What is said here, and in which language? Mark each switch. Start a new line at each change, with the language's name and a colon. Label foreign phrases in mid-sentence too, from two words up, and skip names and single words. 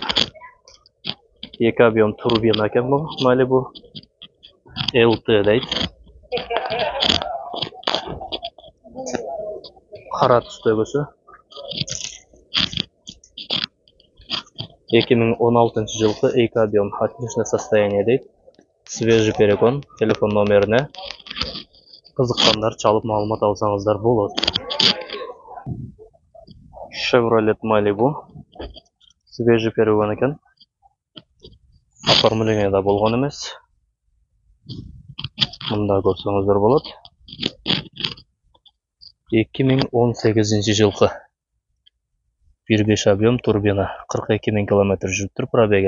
Uzbek: 2 объем turbina ekan bu Malibu LT deydi. Qora tusdagisi. 2016-yilgi 2
Russian: объем отличное состояние
Uzbek: deydi.
Russian: Свежий перегон.
Uzbek: Telefon nomerini qiziqqanlar chalib ma'lumot olsangizlar bo'ladi. Chevrolet Malibu
Russian: свежий перегон
Uzbek: ekan. Оформленияда bo'lgan emas. Bunda ko'rsangizlar bo'ladi. 2018-yilgi 1.5 объем turbina 42 ming kilometr yuribdir probega.